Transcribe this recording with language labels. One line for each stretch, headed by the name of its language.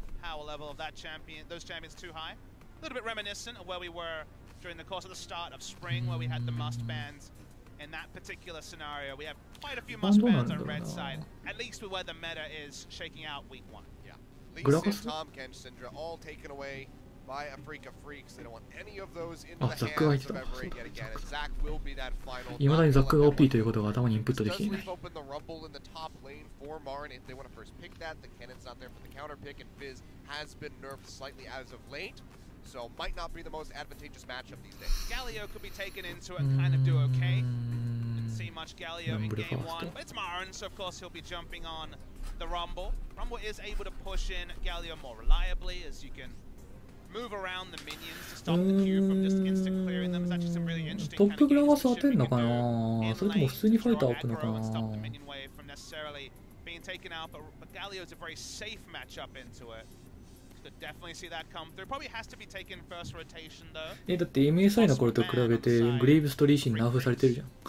English: Power level of that champion, those champions too high. A little bit reminiscent of where we were during the course of the start of spring, where we had the must bans. In that particular scenario, we have quite a few must bans on red side. At least with where the meta is shaking out week 1. Yeah. Lisa and Tom Kench Syndra all taken away by Afrika Freaks. They don't want any of those into the hands of Everett yet again. And Zac will be that final.
Japanese: 未だにザックが OP ということが頭にインプットできていない。
English: Open the rumble in the top lane for Marn if they want to first pick that. The Cannon's not there for the counter pick, and Fizz has been nerfed slightly as of late. So might not be the most advantageous matchup these days. Galio could be taken into it and kind of do okay. Didn't see much Galio in game 1, but it's Marn, so of course he'll be jumping on the Rumble. Rumble is able to push in Galio more reliably, as you can move around the minions to stop the queue from just instant clearing them. It's actually some really interesting kind of games you can do. Stop the minion wave from necessarily being taken out, but Galio's a very safe matchup into it. Definitely see that come through. Probably has to be taken first rotation though.
Japanese: だって MSI の頃と比べてグレイブスとリーシンナーフされてるじゃん。